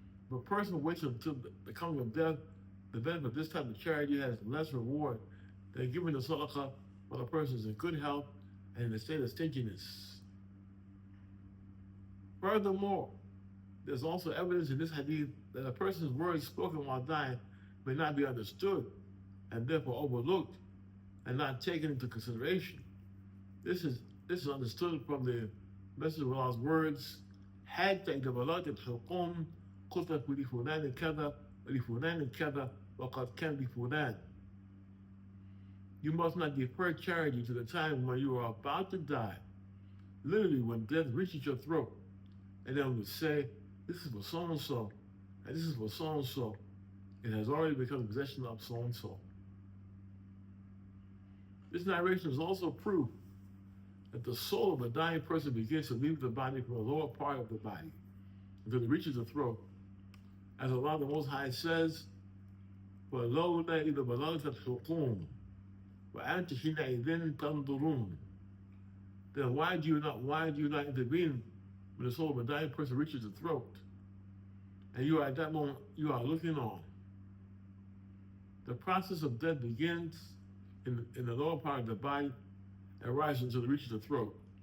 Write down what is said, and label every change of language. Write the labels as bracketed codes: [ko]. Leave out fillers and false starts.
[en] If a person waits until the coming of death, the benefit of this type of charity has less reward than giving the sadaqah when a person is in good health and in a state of stinginess. Furthermore, there's also evidence in this hadith that a person's words spoken while dying may not be understood and therefore overlooked and not taken into consideration. This is understood from the Messenger of Allah's words, [ar] حَتَّى إِذَا بَلَغْتَ الْحُلْقُومِ قُلْتَ لِفُلَانٍ كَذَا وَلِفُلَانٍ كَذَا وَقَدْ كَانَ لِفُلَانٍ. [en] You must not defer charity to the time when you are about to die, literally when death reaches your throat, and then would say, this is for so-and-so, and this is for so-and-so. It has already become possession of so-and-so. This narration is also proof that the soul of a dying person begins to leave the body from the lower part of the body until it reaches the throat. As Allah the Most High says, [ar] وَلَوْلَا إِذَا بَلَغْتَ الْحُلْقُومِ وَأَنْتَ حِينَئِذٍ تَنْظُرُونَ. [en] Then why do you not intervene when the soul of a dying person reaches the throat, and you are at that moment, you are looking on? The process of death begins in the lower part of the body and rises until it reaches the throat.